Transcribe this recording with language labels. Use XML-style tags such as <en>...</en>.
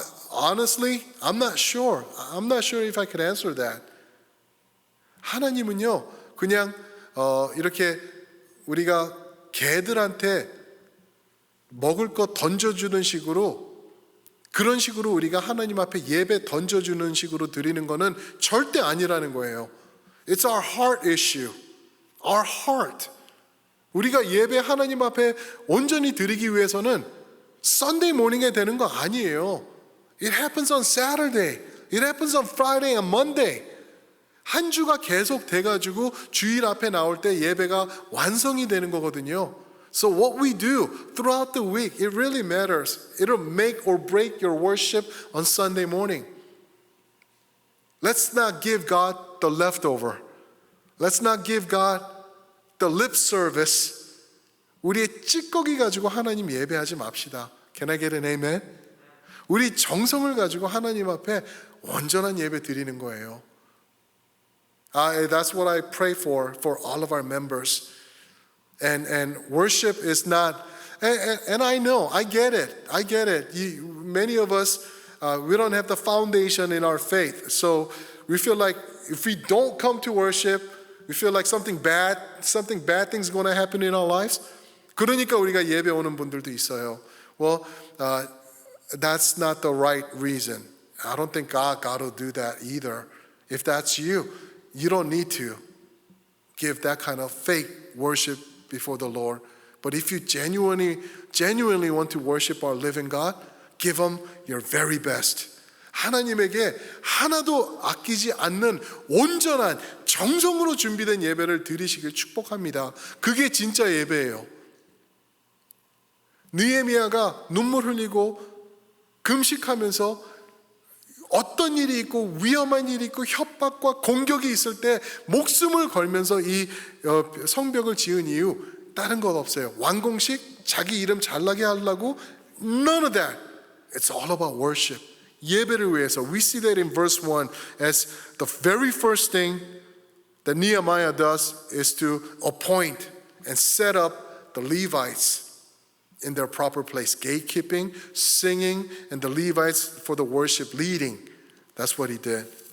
<en>Honestly, I'm not sure. I'm not sure if I could answer that.</en> <ko>하나님은요, 그냥 이렇게 우리가 개들한테 먹을 거 던져주는 식으로, 그런 식으로 우리가 하나님 앞에 예배 던져주는 식으로 드리는 거는 절대 아니라는 거예요.</ko> <en>It's our heart issue. Our heart.</en> <ko>우리가 예배 하나님 앞에 온전히 드리기 위해서는</ko> <en>Sunday morning</en> <ko>에 되는 거 아니에요.</ko> <en>It happens on Saturday. It happens on Friday and Monday.</en> <ko>한 주가 계속 돼가지고 주일 앞에 나올 때 예배가 완성이 되는 거거든요.</ko> <en>So what we do throughout the week, it really matters. It'll make or break your worship on Sunday morning. Let's not give God the leftover. Let's not give God the lip service.</en> <ko>우리의 찌꺼기 가지고 하나님 예배하지 맙시다.</ko> <en>Can I get an amen?</en> <ko>우리 정성을 가지고 하나님 앞에 온전한 예배 드리는 거예요.</ko> <en>That's what I pray for all of our members. And worship is not, and I know, I get it. Many of us, we don't have the foundation in our faith. So we feel like if we don't come to worship, we feel like something bad thing's going to happen in our lives.</en> <ko>그러니까 우리가 예배 오는 분들도 있어요.</ko> <en>Well, that's not the right reason. I don't think God will do that either. If that's you, you don't need to give that kind of fake worship before the Lord. But if you genuinely want to worship our living God, give Him your very best.</en> <ko>하나님에게 하나도 아끼지 않는 온전한 정성으로 준비된 예배를 드리시길 축복합니다. 그게 진짜 예배예요. 느헤미야가 눈물 흘리고 금식하면서 어떤 일이 있고 위험한 일이 있고 협박과 공격이 있을 때 목숨을 걸면서 이 성벽을 지은 이유 다른 것 없어요. 완공식 자기 이름 잘나게 하려고</ko> <en>none of that. It's all about worship.</en> <ko>예배를 위해서.</ko> <en>We see that in verse 1 as the very first thing that Nehemiah does is to appoint and set up the Levites in their proper place. Gatekeeping, singing, and the Levites for the worship leading. That's what he did.</en>